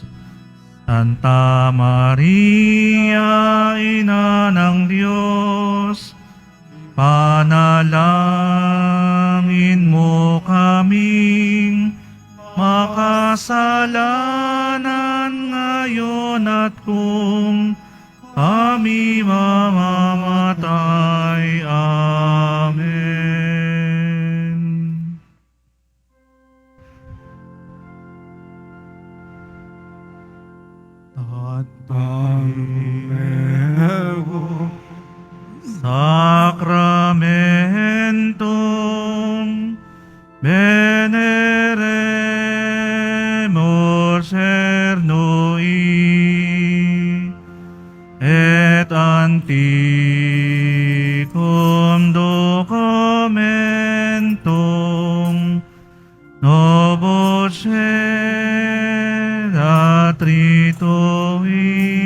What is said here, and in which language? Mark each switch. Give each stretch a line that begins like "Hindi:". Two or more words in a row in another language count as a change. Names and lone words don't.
Filipino: Santa Maria, Ina ng Diyos, panalangin mo kaming makasalanan ngayon at kung kami mamamatay. Amen. Panginoon,
Latin: Sacramentum veneremus cernui et antiquum documentum novus atritui